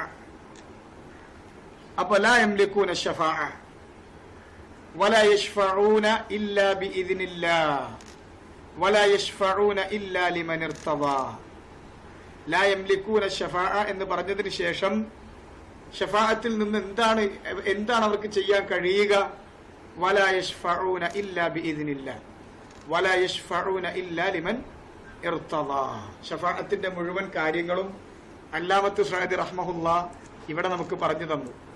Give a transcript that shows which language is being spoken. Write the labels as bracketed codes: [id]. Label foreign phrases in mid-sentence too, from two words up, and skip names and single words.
[ar] അപ്പോൾ لا يملكون الشفاعة ولا يشفعون إلا بإذن الله ولا يشفعون إلا لمن ارتضى. لا يملكون الشفاعة [ml] എന്ന് പറഞ്ഞതിന് ശേഷം ഷഫാഅത്തിൽ നിന്ന് എന്താണ് അവർക്ക് ചെയ്യാൻ കഴിയുക? [ar] ولا يشفعون إلا بإذن الله ولا يشفعون إلا لمن ارتضى. [ml] ഷഫാഅത്തിന്റെ മുഴുവൻ കാര്യങ്ങളും അല്ലാമത്ത് സഅദി റഹ്മഹുല്ലാഹ് ഇവിടെ നമുക്ക് പറഞ്ഞു തന്നു.